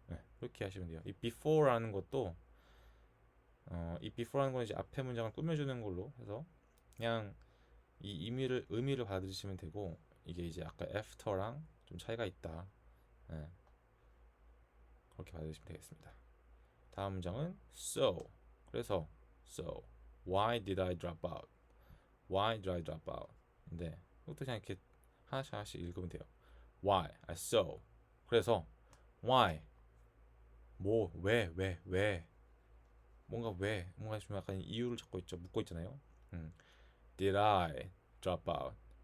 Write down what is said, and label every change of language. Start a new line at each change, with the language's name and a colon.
Korean: 네, 이렇게 하시면 돼요. 이 before라는 것도 이 before라는 건 이제 앞에 문장을 꾸며주는 걸로 해서 그냥 이 의미를 받으시면 되고 이게 이제 아까 after랑 좀 차이가 있다. 네, 그렇게 받으시면 되겠습니다. 다음 문장은 so. 그래서
English: so why did I drop out? Why did I drop out?
Korean: 근데 이것도 그냥 이렇게 하나씩 하나씩 읽으면 돼요.
English: Why? So.
Korean: 그래서
English: why?
Korean: 뭐 왜? 뭔가 좀 약간 이유를 찾고 있죠. 묻고 있잖아요.
English: Did I drop out?